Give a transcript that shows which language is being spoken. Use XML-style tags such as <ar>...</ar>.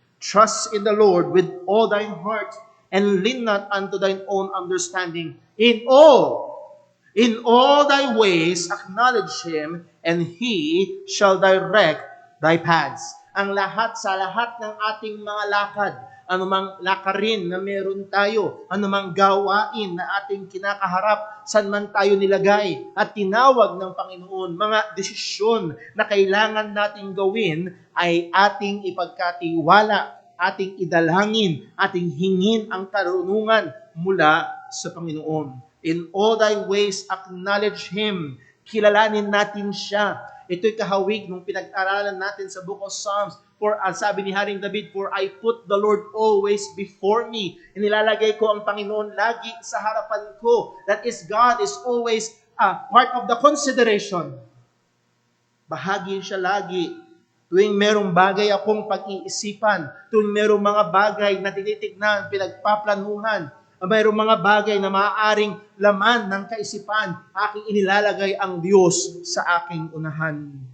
<en>Trust in the Lord with all thine heart and lean not unto thine own understanding. In all thy ways acknowledge Him, and He shall direct thy paths.</en> <tl>Ang lahat sa lahat ng ating mga lakad, anumang lakarin na meron tayo, anumang gawain na ating kinakaharap, saan man tayo nilagay at tinawag ng Panginoon, mga desisyon na kailangan nating gawin ay ating ipagkatiwala, ating idalangin, ating hingin ang karunungan mula sa Panginoon.</tl> <en>In all thy ways, acknowledge Him.</en> <tl>Kilalanin natin siya. Ito'y kahawig nung pinag-aralan natin sa Book of Psalms.</tl> <en>For,</en> <tl>sabi ni Haring David,</tl> <en>for I put the Lord always before me.</en> <tl>Inilalagay ko ang Panginoon lagi sa harapan ko.</tl> <en>That is, God is always part of the consideration.</en> <tl>Bahagi siya lagi. Tuwing merong bagay akong pag-iisipan, tuwing merong mga bagay na tinitignan, pinagpaplanuhan, mayroong mga bagay na maaaring laman ng kaisipan, aking inilalagay ang Diyos sa aking unahan.</tl>